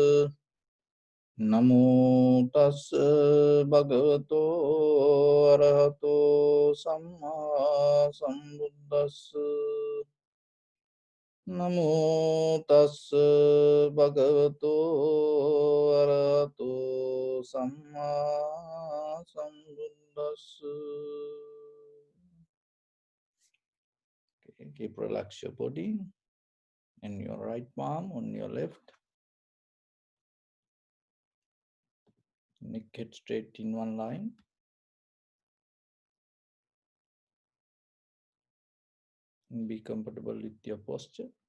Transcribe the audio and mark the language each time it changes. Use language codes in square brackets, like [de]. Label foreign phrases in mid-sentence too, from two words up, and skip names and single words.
[pi] Namo tassa bhagavato arahato samma sambuddhassa. Namo tassa bhagavato arahato samma sambuddhassa. [en] Keep relax your body and your right palm on your left. Neck head straight in one line. And be comfortable with your posture.